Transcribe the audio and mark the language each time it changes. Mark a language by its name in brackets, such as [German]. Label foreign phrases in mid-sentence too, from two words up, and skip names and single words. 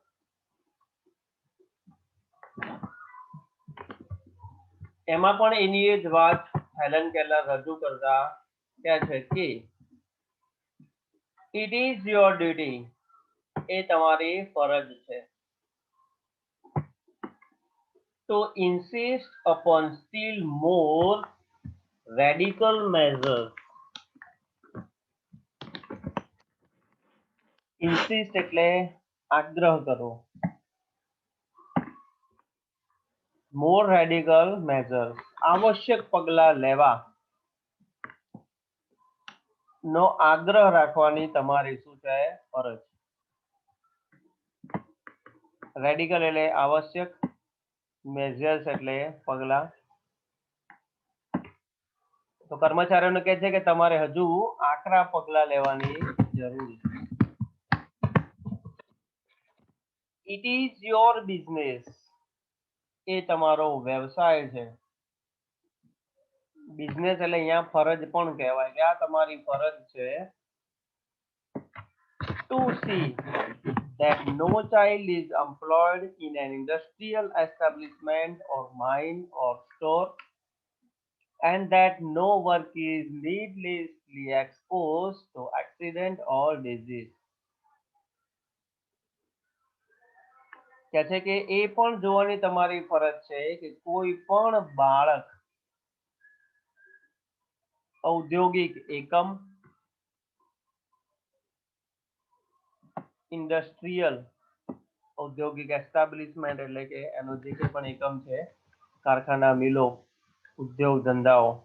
[Gujarati] એમાં પણ એની જ વાત હેલન કેલર રજૂ કરતા કહે છે કે [English] it is your duty, [Gujarati] એ તમારી ફરજ છે, [English] to insist upon still more radical measures. [Gujarati] insist એટલે આગ્રહ કરો, [English] more radical measures, [Gujarati] આવશ્યક પગલા લેવા નો આગ્રહ રાખવાની તમારી શું છે ફરજ. રેડિકલ એટલે આવશ્યક, મેજર્સ એટલે પગલા. તો કર્મચારીઓને કહે છે કે તમારે હજુ આકરા પગલા લેવાની જરૂર છે. [English] it is your business, [Gujarati] એ તમારો વ્યવસાય છે. બિઝનેસ એટલે અહીંયા ફરજ પણ કહેવાય કે આ તમારી ફરજ છે. [English] to see that no child is employed in an industrial establishment or mine or store, and that no work is needlessly exposed to accident or disease. [Gujarati] કહે છે કે એ પણ જોવાની તમારી ફરજ છે કે કોઈ પણ બાળક ઔદ્યોગિક એકમ, ઇન્ડસ્ટ્રીયલ ઔદ્યોગિક એસ્ટાબ્લિશમેન્ટ એટલે કે એનો જે કંઈ પણ એકમ છે, કારખાના, મિલો, ઉદ્યોગ ધંધાઓ,